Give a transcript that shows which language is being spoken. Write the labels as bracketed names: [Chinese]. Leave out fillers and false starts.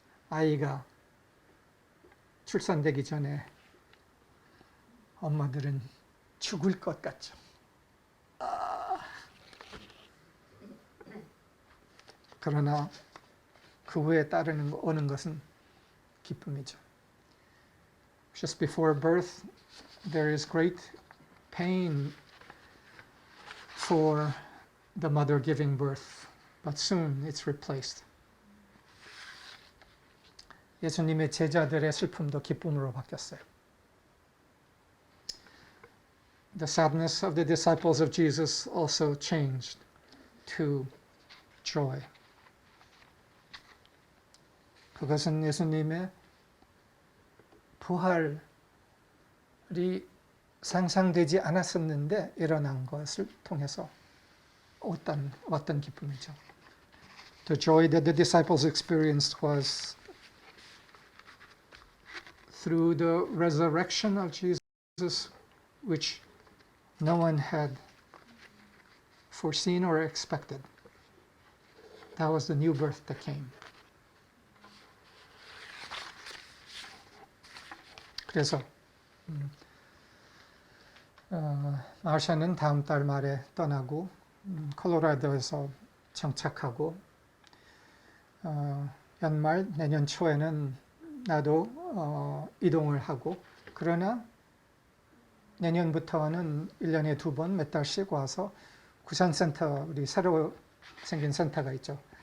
[Korean] 아이가 출산되기 전에 엄마들은 죽을 것 같죠. 그러나 그 후에 오는 것은 기쁨이죠. [English] Just before birth, there is great pain for the mother giving birth, but soon it's replaced. [Korean] 예수님의 제자들의 슬픔도 기쁨으로 바뀌었어요. [English] The sadness of the disciples of Jesus also changed to joy. [Korean] 그것은 예수님의 부활이 상상되지 않았었는데 일어난 것을 통해서 왔던 기쁨이죠. [English] The joy that the disciples experienced was through the resurrection of Jesus, which no one had foreseen or expected. That was the new birth that came. [Korean] 그래서 마샤는 다음 달 말에 떠나고 콜로라도에서 정착하고 연말 내년 초에는 나도 이동을 하고 그러나 내년부터는 1년에 2번 몇 달씩 와서 구산센터 우리 새로 생긴 센터가 있죠.